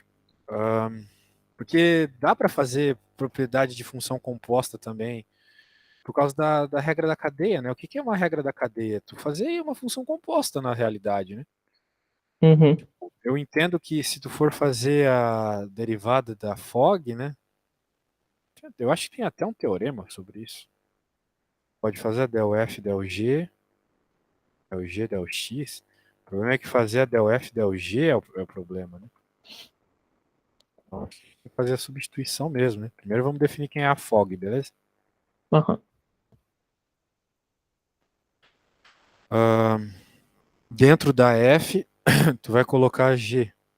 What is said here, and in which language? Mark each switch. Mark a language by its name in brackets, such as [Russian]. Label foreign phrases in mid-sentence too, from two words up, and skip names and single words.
[Portuguese] Porque dá para fazer propriedade de função composta também, por causa da regra da cadeia, né? O que é uma regra da cadeia? Tu fazer uma função composta na realidade, né? Uhum. Eu entendo que se tu for fazer a derivada da fog, né? Eu acho que tem até um teorema sobre isso. Pode fazer a del f del g, del x. O problema é que fazer a del f del g é o problema, né? Então, tem que fazer a substituição mesmo, né? Primeiro vamos definir quem é a fog, beleza? Aham. Dentro da f, tu vai colocar g.